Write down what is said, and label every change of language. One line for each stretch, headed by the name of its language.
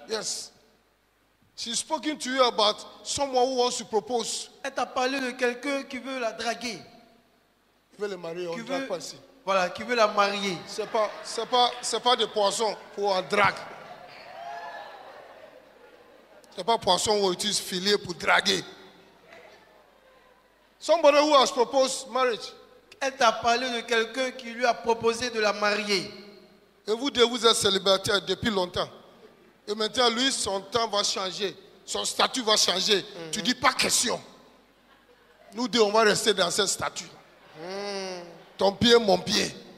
English: yes, she's speaking to you about someone who wants to propose.
French: elle t'a parlé de quelqu'un qui veut la draguer. Il veut le marier, on Qui ne drague veut, pas ici. voilà, qui veut la marier. C'est pas des poissons pour un drague. C'est pas poisson où on utilise filet pour draguer. Somebody who has proposed marriage. Elle t'a parlé de quelqu'un qui lui a proposé de la marier. Et vous deux, vous êtes célibataire depuis longtemps. Et maintenant, lui, son temps va changer. Son statut va changer. Tu dis pas question. Nous deux, on va rester dans ce statut. Ton pied, mon pied.